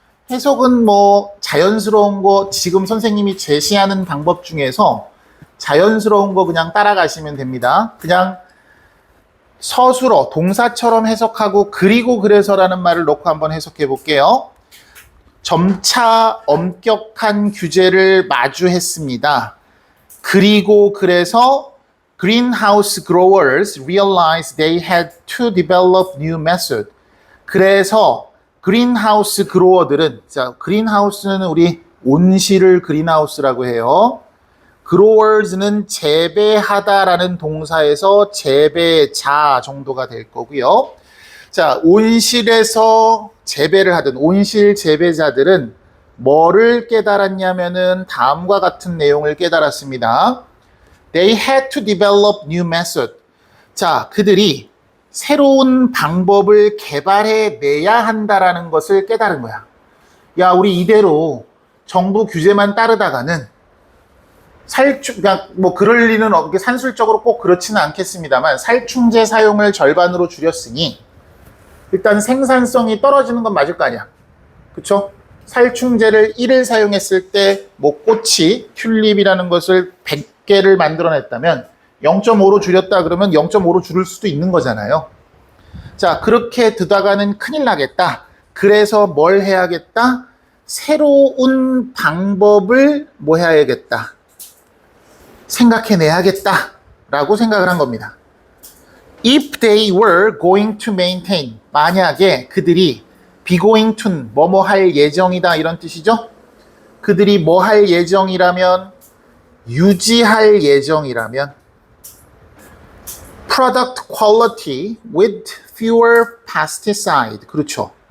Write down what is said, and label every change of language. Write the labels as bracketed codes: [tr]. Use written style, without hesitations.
[ko] 해석은 뭐 자연스러운 거 지금 선생님이 제시하는 방법 중에서 자연스러운 거 그냥 따라가시면 됩니다. 그냥 서술어, 동사처럼 해석하고 그리고 그래서라는 말을 넣고 한번 해석해 볼게요. 점차 엄격한 규제를 마주했습니다. 그리고 그래서 [en] greenhouse growers realized they had to develop new method. [ko] 그래서 greenhouse grower들은, 자, greenhouse는 우리 온실을 greenhouse라고 해요. growers는 재배하다라는 동사에서 재배자 정도가 될 거고요. 자, 온실에서 재배를 하던 온실 재배자들은 뭐를 깨달았냐면은 다음과 같은 내용을 깨달았습니다. [en] They had to develop new method. [ko] 자, 그들이 새로운 방법을 개발해 내야 한다라는 것을 깨달은 거야. 야, 우리 이대로 정부 규제만 따르다가는 그러니까 뭐 그럴 리는 없게 산술적으로 꼭 그렇지는 않겠습니다만 살충제 사용을 절반으로 줄였으니 일단 생산성이 떨어지는 건 맞을 거 아니야. 그쵸? 살충제를 1을 사용했을 때 뭐 꽃이 튤립이라는 것을 100개를 만들어냈다면 0.5로 줄였다 그러면 0.5로 줄일 수도 있는 거잖아요. 자, 그렇게 두다가는 큰일 나겠다. 그래서 뭘 해야겠다? 새로운 방법을 뭐 해야겠다? 생각해내야겠다 라고 생각을 한 겁니다. [en] If they were going to maintain, [ko] 만약에 그들이 be going to, 뭐뭐 할 예정이다 이런 뜻이죠. 그들이 뭐 할 예정이라면, 유지할 예정이라면 [en] product quality with fewer pesticide, [ko] 그렇죠.